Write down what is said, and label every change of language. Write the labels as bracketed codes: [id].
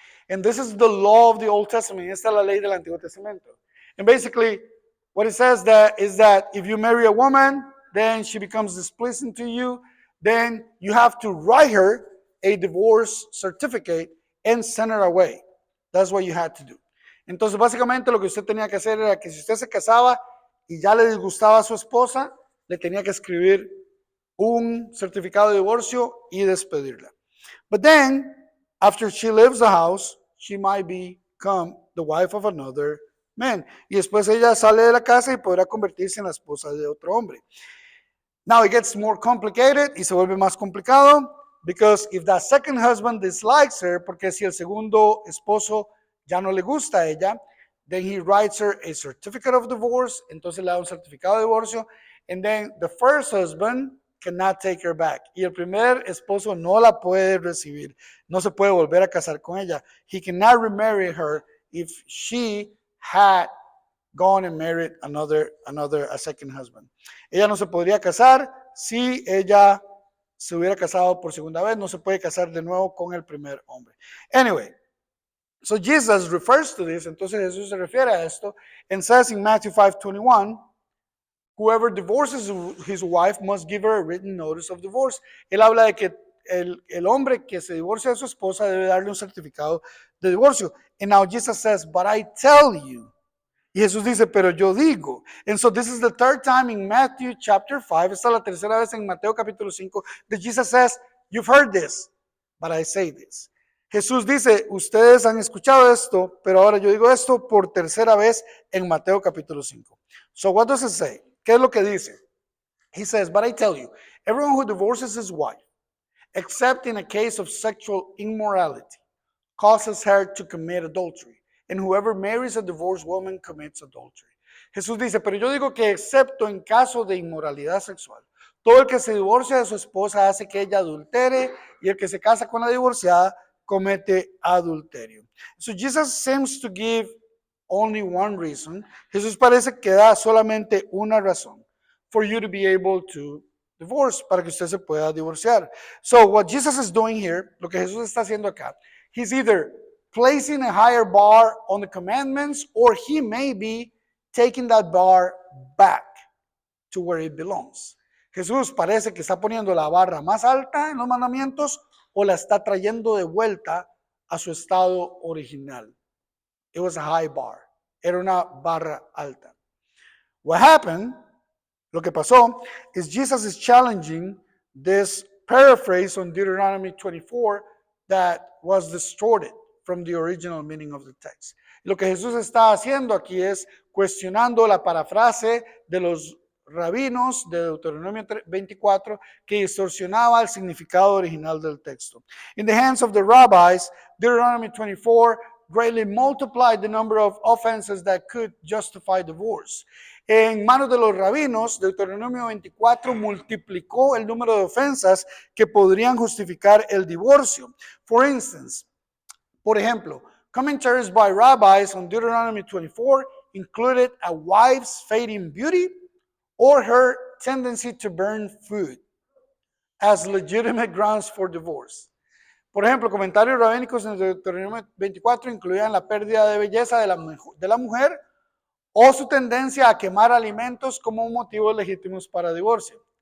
[en] And this is the law of the Old Testament. [es] Esta es la ley del Antiguo Testamento. [en] And basically, what it says that is that if you marry a woman, then she becomes displeasing to you, then you have to write her a divorce certificate and send her away. That's what you had to do. [es] Entonces, básicamente lo que usted tenía que hacer era que si usted se casaba y ya le disgustaba a su esposa, le tenía que escribir un certificado de divorcio y despedirla. [en] But then, after she leaves the house, she might become the wife of another man. [es] Y después ella sale de la casa y podrá convertirse en la esposa de otro hombre. [en] Now it gets more complicated [es] y se vuelve más complicado [en] because if that second husband dislikes her, [es] porque si el segundo esposo ya no le gusta a ella, [en] then he writes her a certificate of divorce, [es] entonces le da un certificado de divorcio, [en] and then the first husband cannot take her back. [es] Y el primer esposo no la puede recibir, no se puede volver a casar con ella. [en] He cannot remarry her if she had gone and married a second husband. [es] Ella no se podría casar si ella se hubiera casado por segunda vez, no se puede casar de nuevo con el primer hombre. [en] Anyway, so Jesus refers to this, [es] entonces Jesús se refiere a esto, [en] and says in Matthew 5:21, whoever divorces his wife must give her a written notice of divorce. [es] Él habla de que el hombre que se divorcia de su esposa debe darle un certificado de divorcio. [en] And now Jesus says, but I tell you. [es] Y Jesús dice, pero yo digo. [en] And so this is the third time in Matthew chapter 5, [es] esta es la tercera vez en Mateo capítulo 5, [en] that Jesus says, you've heard this, but I say this. [es] Jesús dice, ustedes han escuchado esto, pero ahora yo digo esto por tercera vez en Mateo capítulo 5. [en] So what does it say? [es] ¿Qué es lo que dice? [en] He says, but I tell you, everyone who divorces his wife, except in a case of sexual immorality, causes her to commit adultery. And whoever marries a divorced woman commits adultery. [es] Jesús dice, pero yo digo que excepto en caso de inmoralidad sexual, todo el que se divorcia de su esposa hace que ella adultere, y el que se casa con la divorciada comete adulterio. [en] So Jesus seems to give only one reason. [es] Jesús parece que da solamente una razón [en] for you to be able to divorce, [es] para que usted se pueda divorciar. [en] So what Jesus is doing here, [es] lo que Jesús está haciendo acá, [en] he's either placing a higher bar on the commandments, or he may be taking that bar back to where it belongs. [es] Jesús parece que está poniendo la barra más alta en los mandamientos, o la está trayendo de vuelta a su estado original. [en] It was a high bar. [es] Era una barra alta. [en] What happened, [es] lo que pasó, [en] is Jesus is challenging this paraphrase on Deuteronomy 24 that was distorted from the original meaning of the text. [es] Lo que Jesús está haciendo aquí es cuestionando la parafrase de los rabinos de Deuteronomio 24 que distorsionaba el significado original del texto. [en] In the hands of the rabbis, Deuteronomy 24 greatly multiplied the number of offenses that could justify divorce. [es] En manos de los rabinos, Deuteronomio 24 multiplicó el número de ofensas que podrían justificar el divorcio. [en] For instance, [es] por ejemplo, [en] commentaries by rabbis on Deuteronomy 24 included a wife's fading beauty or her tendency to burn food as legitimate grounds for divorce. [es] Por ejemplo, comentarios rabínicos en Deuteronomio 24 incluían la pérdida de belleza de la mujer o su tendencia a quemar alimentos como motivos legítimos para divorcio.